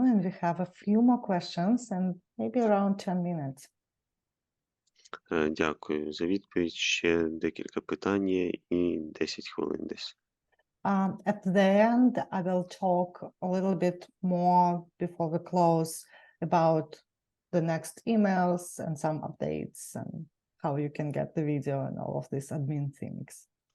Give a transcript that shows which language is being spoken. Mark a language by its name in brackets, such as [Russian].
[English] And we have a few more questions and maybe around 10 minutes. [Ukrainian] Дякую за відповідь. Ще декілька питань є і 10 хвилин десь. [English] At the end, I will talk a little bit more before we close about the next emails and some updates and how you can get the video and all of these admin things.